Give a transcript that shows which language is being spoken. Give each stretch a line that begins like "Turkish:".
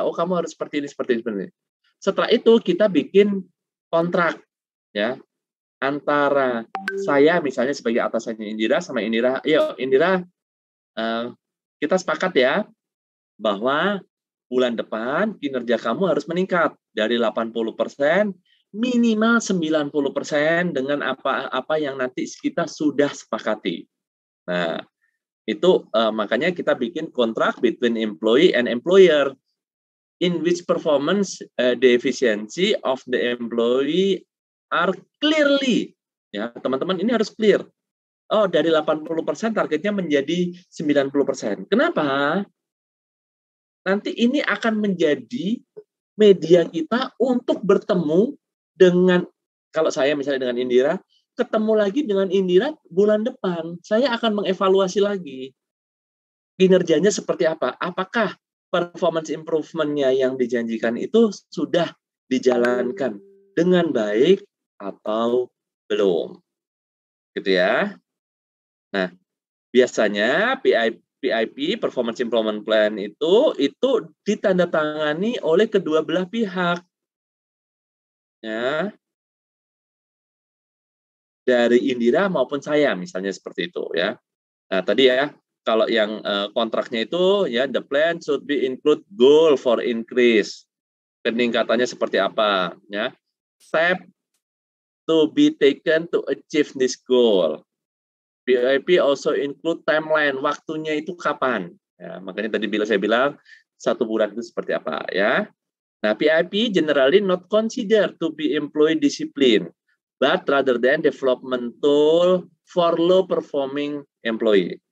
Indonesian: Kamu harus seperti ini, seperti ini. Setelah itu kita bikin kontrak ya antara saya misalnya sebagai atasannya Indira sama Indira. Indira, kita sepakat ya bahwa bulan depan kinerja kamu harus meningkat dari 80% minimal 90% dengan apa yang nanti kita sudah sepakati. Nah, itu makanya kita bikin kontrak
English: between employee and employer in which performance the efficiency of the employee are clearly,
Indonesian: ya teman-teman ini harus clear. Dari 80% targetnya menjadi 90%. Kenapa? nanti ini akan menjadi media kita untuk bertemu dengan, kalau saya misalnya dengan Indira, ketemu lagi dengan Indira bulan depan, saya akan mengevaluasi lagi kinerjanya seperti apa. Apakah performance improvement-nya yang dijanjikan itu sudah dijalankan dengan baik atau belum. Gitu ya. Nah, biasanya PIP, Performance Improvement Plan itu ditandatangani oleh kedua belah pihak. Ya. Dari Indira maupun saya, misalnya seperti itu ya. Nah, tadi ya, kalau yang kontraknya itu ya,
English: the plan should be include goal for increase.
Indonesian: Peningkatannya seperti apa ya.
English: Step to be taken to achieve this goal. PIP also include timeline,
Indonesian: waktunya itu kapan. Ya, makanya tadi saya bilang 1 bulan itu seperti apa ya.
English: Nah, PIP generally not considered to be employee discipline, but rather than development tool for low performing employee.